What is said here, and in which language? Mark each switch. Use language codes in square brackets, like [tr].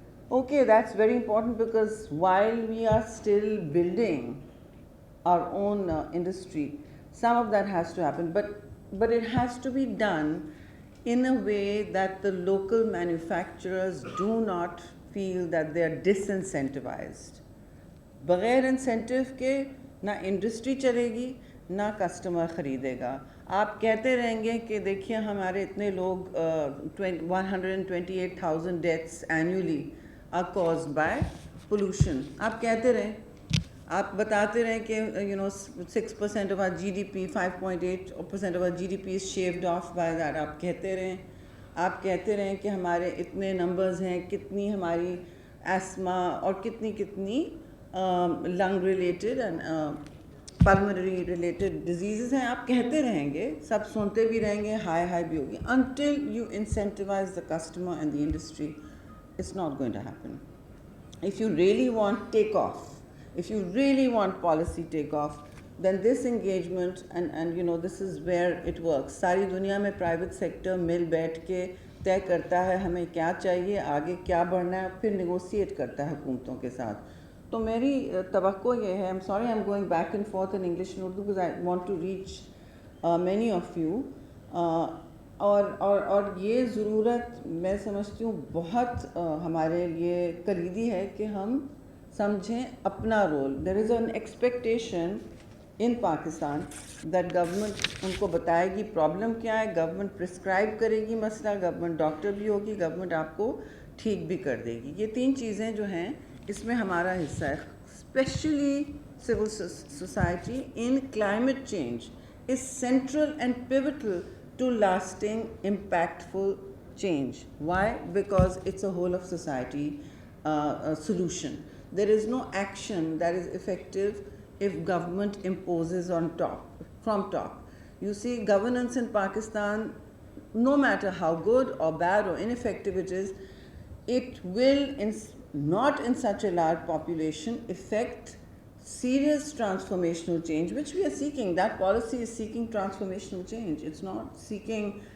[en] Okay, that's very important, because while we are still building our own industry, some of that has to happen, but it has to be done in a way that the local manufacturers do not feel that they are disincentivized. [hi] बगैर incentive के ना industry चलेगी ना customer ख़रीदेगा. आप कहते रहेंगे कि देखिए हमारे इतने लोग 128,000 [en] Deaths annually are caused by pollution. [hi] आप कहते रहें, आप बताते रहें कि [en] 6% of our GDP, 5.8% of our GDP is shaved off by that. [hi] आप कहते रहें, आप कहते रहें कि हमारे इतने नंबर्स हैं, कितनी हमारी एस्मा और कितनी [en] lung related and pulmonary related diseases [hi] हैं. आप कहते रहेंगे, सब सुनते भी रहेंगे, हाई भी होगी. [en] until you incentivize the customer and the industry, it's not going to happen. If you really want takeoff, if you really want policy takeoff, then this engagement and this is where it works. [hi] सारी दुनिया में private sector मिल बैठ के तय करता है हमें क्या चाहिए, आगे क्या बढ़ना है, फिर नेगोशिएट करता है हुकूमतों के साथ. तो मेरी तवक्को ये है, [en] I'm sorry I'm going back and forth in English and Urdu because I want to reach many of you. [hi] और ये ज़रूरत मैं समझती हूँ बहुत हमारे लिए कलीदी है कि हम समझें अपना role. [en] There is an expectation in Pakistan that government [hi] उनको बताएगी प्रॉब्लम क्या है, गवर्नमेंट प्रिस्क्राइब करेगी मसला, गवर्नमेंट डॉक्टर भी होगी, गवर्नमेंट आपको ठीक भी कर देगी. ये तीन चीज़ें जो हैं इसमें हमारा हिस्सा है. [en] Specially civil society in climate change is central and pivotal to lasting, impactful change. Why? Because it's a whole of society solution. There is no action that is effective if government imposes on top, from top. You see, governance in Pakistan, no matter how good or bad or ineffective it is, it will, not in such a large population, affect serious transformational change, which we are seeking. That policy is seeking transformational change. It's not seeking